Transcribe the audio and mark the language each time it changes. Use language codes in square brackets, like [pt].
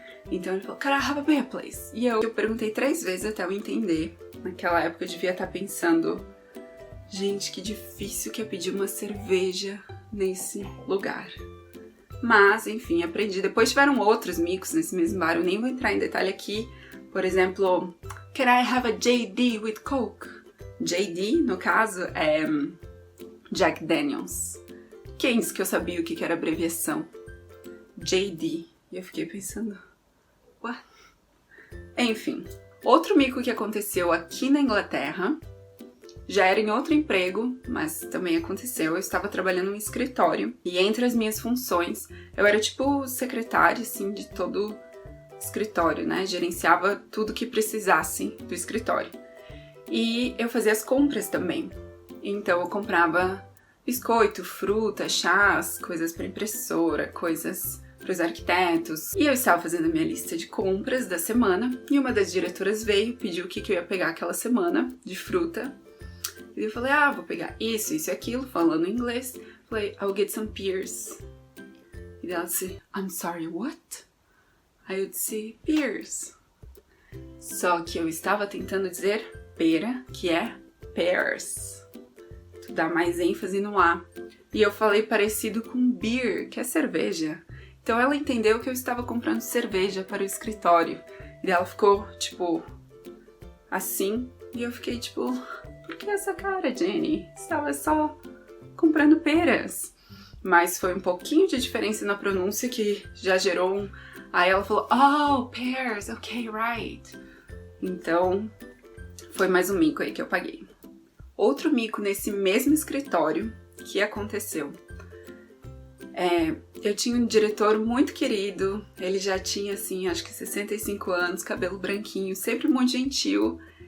[pt] Então ele falou, [en] "Can I have a beer, please?" [pt] E eu perguntei 3 vezes até eu entender. Naquela época eu devia estar pensando, gente, que difícil que é pedir uma cerveja nesse lugar. Mas, enfim, aprendi. Depois tiveram outros micos nesse mesmo bar, eu nem vou entrar em detalhe aqui. Por exemplo, [en] "Can I have a JD with Coke?" [pt] JD, no caso, é Jack Daniels. Quem disse que eu sabia o que era abreviação? JD. E eu fiquei pensando, what? Enfim, outro mico que aconteceu aqui na Inglaterra, já era em outro emprego, mas também aconteceu. Eu estava trabalhando em um escritório e entre as minhas funções, eu era tipo secretária, assim, de todo o escritório, né? Gerenciava tudo que precisasse do escritório. E eu fazia as compras também. Então eu comprava biscoito, fruta, chás, coisas para impressora, coisas para os arquitetos. E eu estava fazendo a minha lista de compras da semana e uma das diretoras veio, pediu o que eu ia pegar aquela semana de fruta. E eu falei, vou pegar isso e aquilo, falando em inglês. Falei, [en] I'll get some pears. [pt] E ela disse, [en] I'm sorry, what? [pt] Aí eu disse, pears. Só que eu estava tentando dizer pera, que é pears. Tu dá mais ênfase no A. E eu falei parecido com beer, que é cerveja. Então ela entendeu que eu estava comprando cerveja para o escritório. E ela ficou, tipo, assim. E eu fiquei, tipo, por que essa cara, Jenny? Estava só comprando peras. Mas foi um pouquinho de diferença na pronúncia que já gerou um... Aí ela falou, [en] oh, pears, ok, right. [pt] Então, foi mais um mico aí que eu paguei. Outro mico nesse mesmo escritório que aconteceu. Eu tinha um diretor muito querido, ele já tinha, assim, acho que 65 anos, cabelo branquinho, sempre muito gentil.